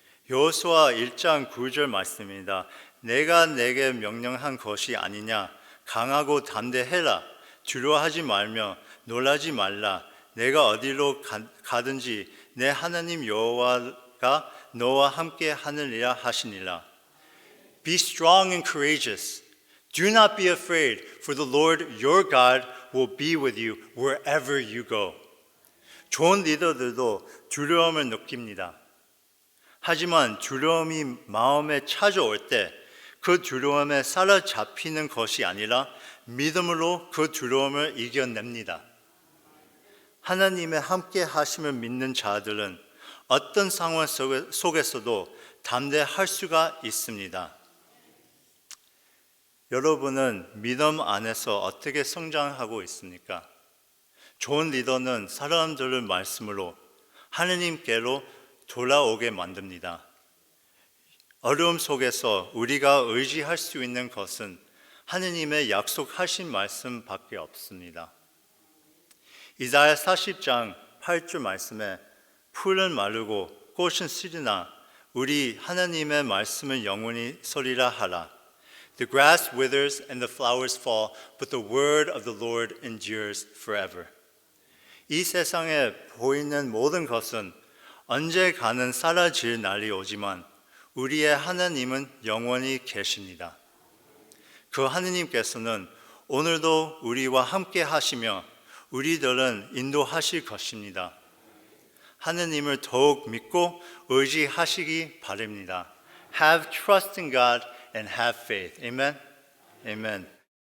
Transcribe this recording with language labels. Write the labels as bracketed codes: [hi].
[ko] 여호수아 1장 9절 말씀입니다. 내가 내게 명령한 것이 아니냐 강하고 담대해라. 두려워하지 말며 놀라지 말라. 내가 어디로 가든지 내 하나님 여호와가 너와 함께 하느니라 하시니라. [en] Be strong and courageous. Do not be afraid, for the Lord your God will be with you wherever you go. [ko] 좋은 리더들도 두려움을 느낍니다. 하지만 두려움이 마음에 찾아올 때 그 두려움에 사로잡히는 것이 아니라 믿음으로 그 두려움을 이겨냅니다. 하나님의 함께 하심을 믿는 자들은 어떤 상황 속에서도 담대할 수가 있습니다. 여러분은 믿음 안에서 어떻게 성장하고 있습니까? 좋은 리더는 사람들을 말씀으로 하느님께로 돌아오게 만듭니다. 어려움 속에서 우리가 의지할 수 있는 것은 하느님의 약속하신 말씀밖에 없습니다. 이사야 40장 8절 말씀에 풀은 마르고 꽃은 시드나 우리 하나님의 말씀은 영원히 서리라 하라. [en] The grass withers and the flowers fall, but the word of the Lord endures forever. [ko] 이 세상에 보이는 모든 것은 언젠가는 사라질 날이 오지만 우리의 하나님은 영원히 계십니다. 그 하나님께서는 오늘도 우리와 함께 하시며 우리들은 인도하실 것입니다. 하나님을 더욱 믿고 의지하시기 바랍니다. [en] Have trust in God and have faith. Amen. Amen.